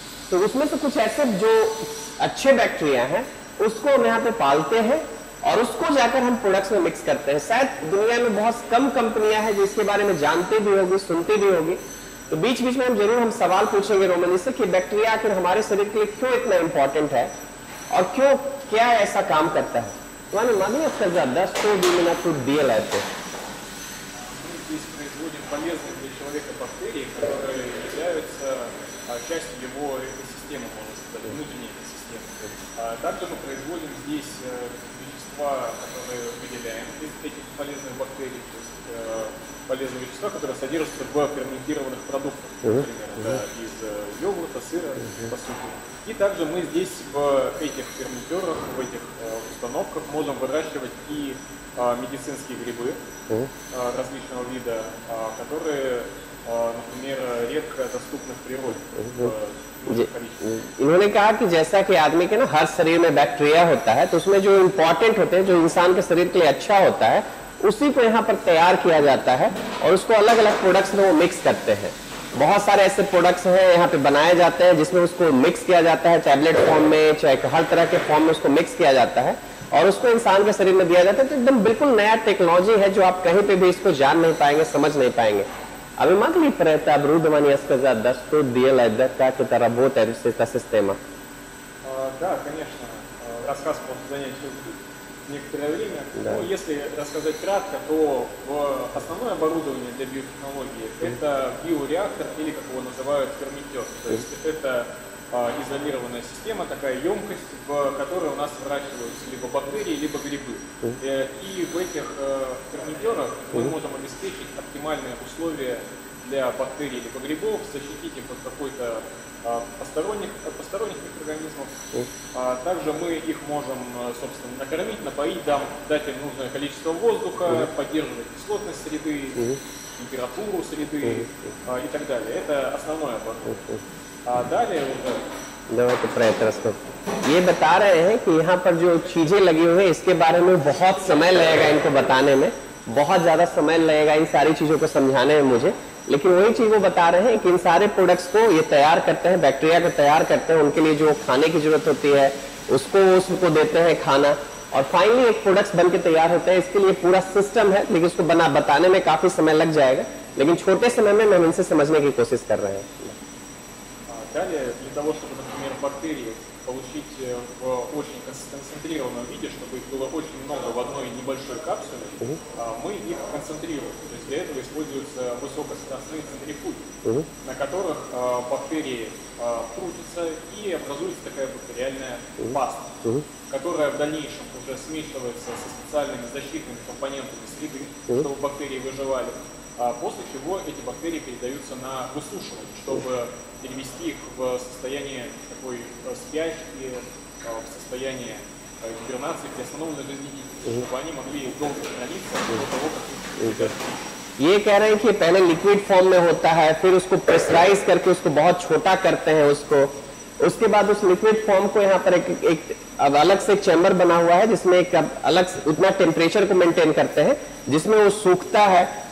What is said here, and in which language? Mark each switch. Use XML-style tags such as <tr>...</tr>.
<hi>तो उसमें से कुछ ऐसे जो अच्छे बैक्टीरिया हैं उसको हम यहाँ पे पालते हैं और उसको जाकर हम प्रोडक्ट्स में मिक्स करते हैं। शायद दुनिया में बहुत कम कंपनियां हैं जिसके बारे में जानते भी होगी, सुनते भी होगी। तो बीच बीच में हम सवाल पूछेंगे रोमन जी से कि बैक्टीरिया आखिर हमारे शरीर के लिए क्यों इतना इंपॉर्टेंट है और क्यों क्या ऐसा काम करता है।</hi> <ru>Иван, могу я сказать, да, что вы именно тут делаете? Мы здесь производим полезные для человека бактерии, которые являются частью его экосистемы, можно сказать, внутренней экосистемы. Также мы производим здесь вещества, которые выделяем из этих полезных бактерий, то есть полезные вещества, которые содержатся в ферментированных продуктах, например, из йогурта, сыра, по сути. И также мы здесь в этих ферментерах, в этих установках можем выращивать и медицинские грибы различного вида, которые, например, редко доступны в природе.</ru> <hi>इन्होंने कहा कि जैसा कि आदमी के ना हर शरीर में बैक्टीरिया होता है, तो उसमें जो इम्पोर्टेंट होते हैं, जो इंसान के शरीर के लिए अच्छा होता है, उसी को यहाँ पर तैयार किया जाता है और उसको अलग अलग प्रोडक्ट्स में वो मिक्स करते हैं। बहुत सारे ऐसे प्रोडक्ट्स हैं यहाँ पे बनाए जाते हैं जिसमें उसको मिक्स किया जाता है, टैबलेट फॉर्म में, चाहे हर तरह के फॉर्म में उसको मिक्स किया जाता है और उसको इंसान के शरीर में दिया जाता है। तो एकदम बिल्कुल नया टेक्नोलॉजी है जो आप कहीं पे भी इसको जान नहीं पाएंगे, समझ नहीं पाएंगे.</hi> <pl>Aby mogli</pl> <ru>оборудование сказать, да, что делать, да, как это работает, это система? Да, конечно. Рассказ может занять некоторое время. Да. Но если рассказать кратко, то основное оборудование для биотехнологии это биореактор или, как его называют, ферментер. То есть это изолированная система, такая емкость, в которой у нас выращиваются либо бактерии, либо грибы. И в этих ферментерах мы можем обеспечить оптимальные условия для бактерий либо грибов, защитить их от какой-то посторонних микроорганизмов. Также мы их можем, собственно, накормить, напоить, дать им нужное количество воздуха, поддерживать кислотность среды, температуру среды и так далее. Это основное оборудование. далее уже давайте про это расскажем.</ru> <hi>ये बता रहे हैं कि यहाँ पर जो चीजें लगी हुई है इसके बारे में बहुत समय लगेगा इनको बताने में, बहुत ज्यादा समय लगेगा इन सारी चीजों को समझाने में मुझे, लेकिन वही चीज वो बता रहे हैं कि इन सारे प्रोडक्ट्स को ये तैयार करते हैं, बैक्टीरिया को तैयार करते हैं, उनके लिए जो खाने की जरूरत होती है उसको देते हैं खाना और फाइनली एक प्रोडक्ट्स बन के तैयार होते हैं। इसके लिए पूरा सिस्टम है, लेकिन उसको बताने में काफी समय लग जाएगा, लेकिन छोटे समय में हम इनसे समझने की कोशिश कर रहे हैं.</hi> <ru>Далее, для того, чтобы, например, бактерии получить в очень концентрированном виде, чтобы их было очень много в одной небольшой капсуле, мы их концентрируем. То есть для этого используются высокоскоростные центрифуги, на которых бактерии крутятся и образуется такая бактериальная паста, которая в дальнейшем уже смешивается со специальными защитными компонентами среды, чтобы бактерии выживали. После чего эти бактерии передаются на высушивание, чтобы перевести их в состояние такой спячки, в состояние гибернации при основном жизнедеятельности, чтобы они могли долго храниться до того, как их</ru> <hi>ये कह रहे हैं कि पहले लिक्विड फॉर्म में होता है, फिर उसको प्रेशराइज करके उसको बहुत छोटा करते हैं उसके बाद उस लिक्विड फॉर्म को यहाँ पर एक अलग से एक चैम्बर बना हुआ है जिसमें एक अलग उतना टेम्परेचर को मेंटेन करते हैं जिसमें वो सूखता है.</hi>